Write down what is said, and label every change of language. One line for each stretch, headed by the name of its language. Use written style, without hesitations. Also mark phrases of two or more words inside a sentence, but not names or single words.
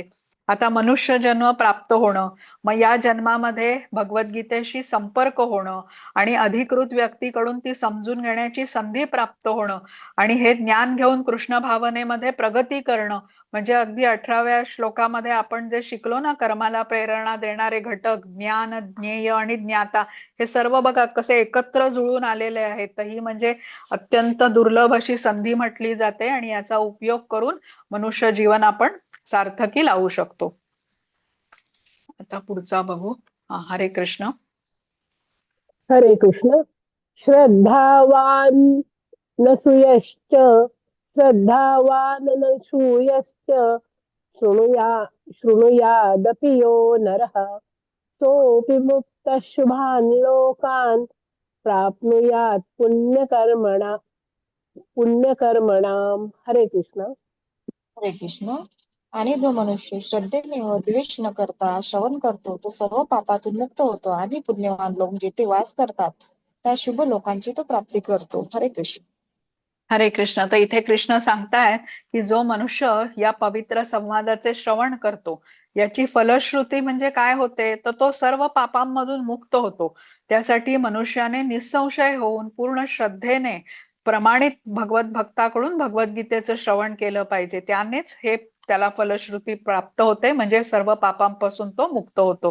Marathi: आता मनुष्य जन्म प्राप्त होणं, मग या जन्मामध्ये भगवद्गीतेशी संपर्क होणं आणि अधिकृत व्यक्तीकडून ती समजून घेण्याची संधी प्राप्त होणं आणि हे ज्ञान घेऊन कृष्ण भावनेमध्ये प्रगती करणं, म्हणजे अगदी 18व्या श्लोकामध्ये आपण जे शिकलो ना, कर्माला प्रेरणा देणारे घटक ज्ञान, ज्ञेय आणि ज्ञाता, हे सर्व बघा कसे एकत्र जुळून आलेले आहेत. तर ही म्हणजे अत्यंत दुर्लभ अशी संधी म्हटली जाते आणि याचा उपयोग करून मनुष्य जीवन आपण सार्थकी लावू शकतो. आता पुढचा बघू. हरे कृष्ण. हरे कृष्ण.
Sanskrit: श्रद्धावान न सूयश्च श्रद्धावान न सूयश्च शृणुयादपि यो नरः सोऽपि मुक्तः शुभान् लोकान् प्राप्नुयात् पुण्यकर्मणाम्.
Marathi: हरे कृष्ण. हरे कृष्ण. आणि जो मनुष्य श्रद्धेने व द्वेष न करता श्रवण करतो तो सर्व पापातून मुक्त होतो आणि पुण्यवान लोक जिथे वास करतात त्या शुभ लोकांची तो प्राप्ती करतो. हरे कृष्ण. हरे कृष्ण. तर इथे कृष्ण सांगतायत की जो मनुष्य या पवित्र संवादाचे श्रवण करतो याची फलश्रुती म्हणजे काय होते, तर तो सर्व पापांमधून मुक्त होतो. त्यासाठी मनुष्याने निसंशय होऊन पूर्ण श्रद्धेने प्रमाणित भगवत भक्ताकडून भगवद्गीतेचं श्रवण केलं पाहिजे, त्यानेच हे त्याला फलश्रुती प्राप्त होते, म्हणजे सर्व पापांपासून तो मुक्त होतो.